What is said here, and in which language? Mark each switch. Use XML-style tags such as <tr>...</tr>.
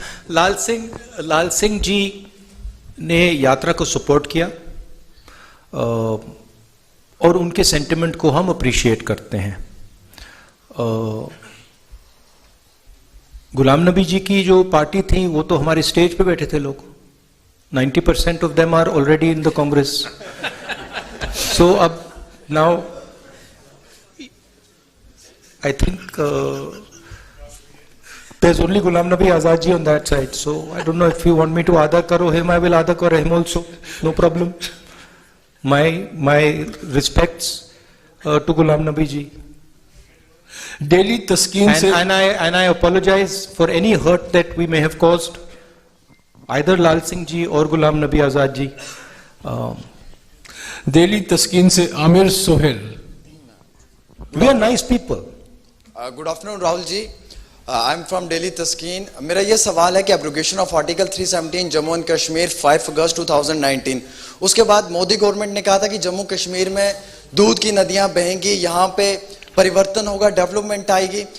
<hi>लाल सिंह जी ने यात्रा को सपोर्ट किया और उनके सेंटिमेंट को हम अप्रिशिएट करते हैं। गुलाम नबी जी की जो पार्टी थी वो तो हमारे स्टेज पे बैठे थे लोग,</hi> <en>90% of them are already in the Congress. So now I think there's only Ghulam Nabi Azad ji on that side. So I don't know if you want me to</en> <hi>Ada Karo</hi> <en>him, I will Ada Karo him also. No problem. My respects to Ghulam Nabi ji.</en> <hi>Daily तस्कीन से</hi> <en>and I apologize for any hurt that we may have caused either Lal Singh ji or Ghulam Nabi Azad ji.</en> <hi>Daily तस्कीन से Aamir Sohail.</hi> <en>We are nice people. Good afternoon Rahul ji. I am from Delhi Taskeen.</en> <hi>मेरा ये सवाल है कि abrogation of article 317 Jammu and Kashmir 5 अगस्त 2019, उसके बाद Modi government ने कहा था कि जम्मू कश्मीर में दूध की नदियां बहेंगी, यहाँ पे परिवर्तन होगा, डेवलपमेंट आएगी.</hi>